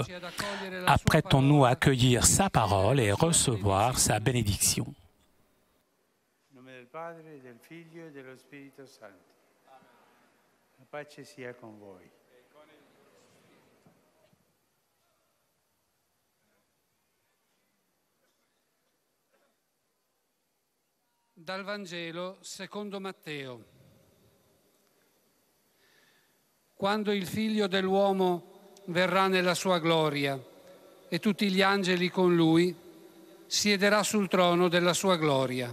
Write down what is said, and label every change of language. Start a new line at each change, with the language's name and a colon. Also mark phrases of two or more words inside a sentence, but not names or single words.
French: Apprêtons-nous à accueillir sa parole et recevoir sa bénédiction. Au nom du Père, du Fils et de l'Esprit Saint.
Italian: La pace sia con voi. Dal Vangelo secondo Matteo. Quando il Figlio dell'uomo verrà nella sua gloria e tutti gli angeli con lui, siederà sul trono della sua gloria.